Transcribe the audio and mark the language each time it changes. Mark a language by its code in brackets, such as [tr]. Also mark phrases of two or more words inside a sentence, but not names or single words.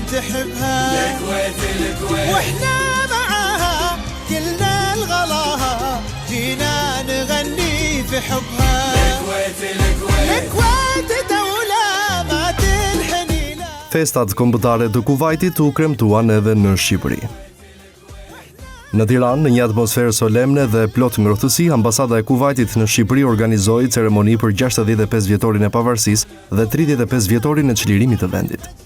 [ar] نحبها واحنا معاها كلنا الغلاها جينا نغني في حبها الكويت دولة ما تنحني لها. [sq] Festat kombëtare të Kuvajtit u kremtuan edhe në Shqipëri. Në Tiranë, në një atmosferë solemne dhe plot ngrohtësi, Ambasada e Kuvajtit në Shqipëri organizoi ceremoni për 65 vjetorin e pavarësisë dhe 35 vjetorin e çlirimit të vendit.